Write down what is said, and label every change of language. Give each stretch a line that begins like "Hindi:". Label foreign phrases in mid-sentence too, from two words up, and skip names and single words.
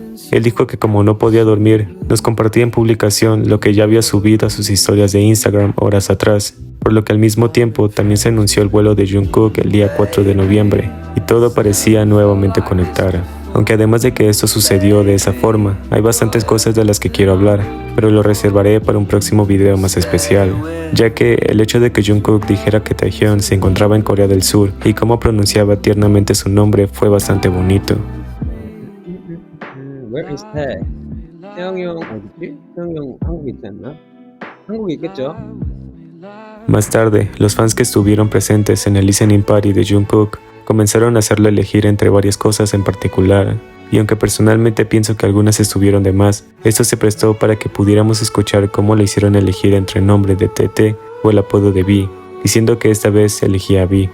Spanish: Él dijo que como no podía dormir, nos compartía en publicación lo que ya había subido a sus historias de Instagram horas atrás, por lo que al mismo tiempo también se anunció el vuelo de Jungkook el día 4 de noviembre, y todo parecía nuevamente conectar. Aunque además de que esto sucedió de esa forma, hay bastantes cosas de las que quiero hablar, pero lo reservaré para un próximo video más especial, ya que el hecho de que Jungkook dijera que Taehyun se encontraba en Corea del Sur y cómo pronunciaba tiernamente su nombre fue bastante bonito.
English: Where is Tae?
Korean: 태영이 형 어디지? 태영이 형 한국에 있지 않나? 한국에 있겠죠?
Spanish: Más tarde, los fans que estuvieron presentes en el
English: listening party
Spanish: de Jungkook comenzaron a hacerle elegir entre varias cosas en particular, y aunque personalmente pienso que algunas estuvieron de más, esto se prestó para que pudiéramos escuchar cómo le hicieron elegir entre el nombre de TT o el apodo de V, diciendo que esta vez elegía V.